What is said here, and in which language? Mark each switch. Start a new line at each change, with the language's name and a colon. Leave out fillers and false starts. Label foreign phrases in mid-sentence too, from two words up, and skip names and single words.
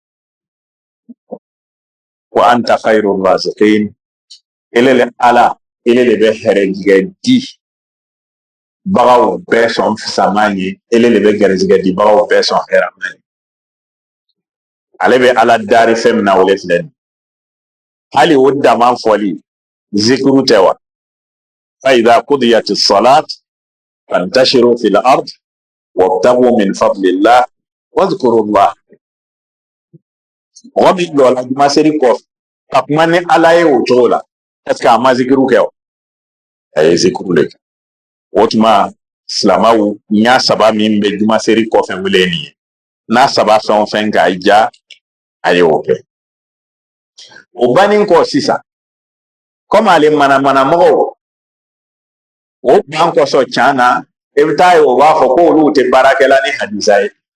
Arabic: وأنت خير الرازقين
Bambara: ele ala ele de bɛ hɛrɛjigɛ di bagaw bɛɛ sɔn fisaman ye ele de bɛ gɛrɛsigɛ di bagaw bɛɛ sɔn hɛrɛman ye ale bɛ ala dari fɛn min na o le filɛ nin hali o dama fɔli zikiru tɛ wa
Arabic: فإذا قضيت الصلاة فانتشروا في الأرض وابتغوا من فضل الله واذكروا الله
Bambara: mɔgɔ min jɔla juma seri kɔfɛ ka kuma ni ala ye o cogo la
French: est ce que
Bambara: a ma zikiru kɛ o a ye zikiru le kɛ o tuma silamaw ɲa saba min bɛ juma seri kɔfɛ wele nin ye n'a saba fɛn o fɛn k'a ja a ye o kɛ o bannen kɔ sisan komi ale manamana mɔgɔw o ban kɔsɔn can na i bɛ taa ye o b'a fɔ ko olu tɛ baarakɛla ni hadisa ye